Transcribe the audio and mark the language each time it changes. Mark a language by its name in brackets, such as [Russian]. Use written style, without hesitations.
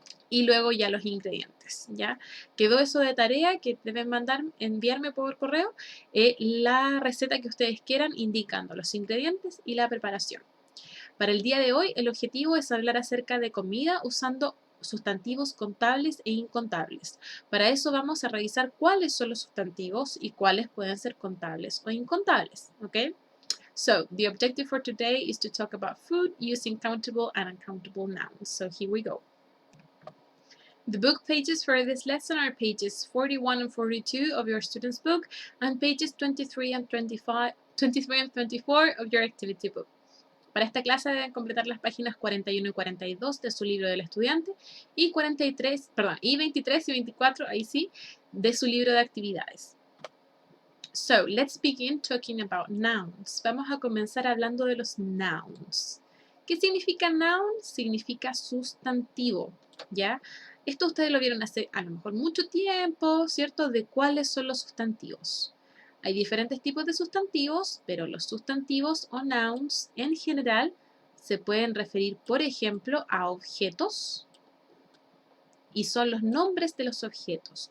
[Spanish] Y luego ya los ingredientes, ¿ya? Quedó eso de tarea que deben enviarme por correo la receta que ustedes quieran indicando los ingredientes y la preparación. Para el día de hoy el objetivo es hablar acerca de comida usando sustantivos contables e incontables. Para eso vamos a revisar cuáles son los sustantivos y cuáles pueden ser contables o incontables, ¿ok? [English] So, the objective for today is to talk about food using countable and uncountable nouns. So, here we go. The book pages for this lesson are pages 41 and 42 of your student's book and pages 23 and 24 of your activity book. [Spanish] Para esta clase deben completar las páginas 41 y 42 de su libro del estudiante y 23 y 24, ahí sí, de su libro de actividades. [English] So, let's begin talking about nouns. [Spanish] Vamos a comenzar hablando de los nouns. ¿Qué significa noun? Significa sustantivo, ¿ya? Esto ustedes lo vieron hace a lo mejor mucho tiempo, ¿cierto? De cuáles son los sustantivos. Hay diferentes tipos de sustantivos, pero los sustantivos o nouns en general se pueden referir, por ejemplo, a objetos, y son los nombres de los objetos.